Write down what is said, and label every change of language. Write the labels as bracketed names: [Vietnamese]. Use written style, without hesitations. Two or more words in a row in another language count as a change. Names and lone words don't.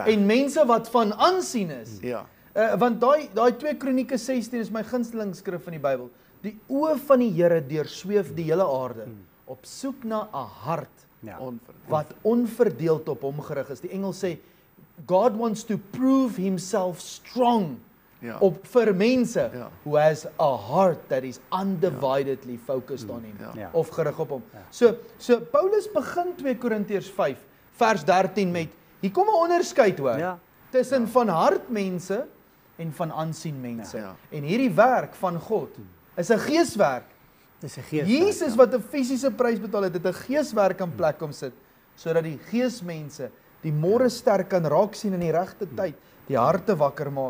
[Afrikaans] en mense wat van aansien is. Ja. Want daai 2 Kronieke 16 is my gunsteling skrif in die Bybel. Die oë van die Here deursweef die hele aarde op soek na 'n hart wat onverdeeld op hom gerig is. Die engel sê [English] God wants to prove himself strong [Afrikaans] op vir mense [English] who has a heart that is undividedly focused on him [Afrikaans] of gerig op hom. So Paulus begin 2 Korintiërs 5 vers 13 met hier kom 'n onderskeid hoor tussen van hart mense en van aansien mense. En hierdie werk van God is 'n geeswerk. Dis 'n geeswerk. Jesus wat 'n fisiese prys betaal het, het 'n geeswerk in plek kom sit sodat die geesmense die môre ster kan raak sien in die regte tyd, die harte wakker maak.